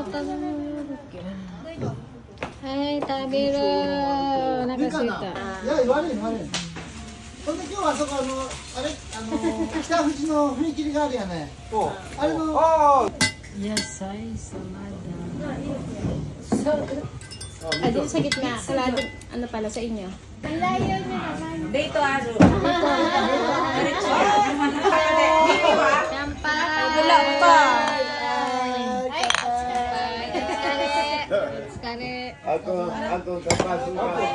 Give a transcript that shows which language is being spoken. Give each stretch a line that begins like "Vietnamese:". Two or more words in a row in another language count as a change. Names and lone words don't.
Japanese: はい、食べる。お腹すいた。いや、悪い。ほんで今日はそこあれ北富士の踏切があるやね。あれの野菜サラダ。
Filipino: Doon sa gitna. Kalado, ano pala sa inyo? Ang layo nyo naman. Dito aro. Kampai. Wala pa. Ako kapasok na.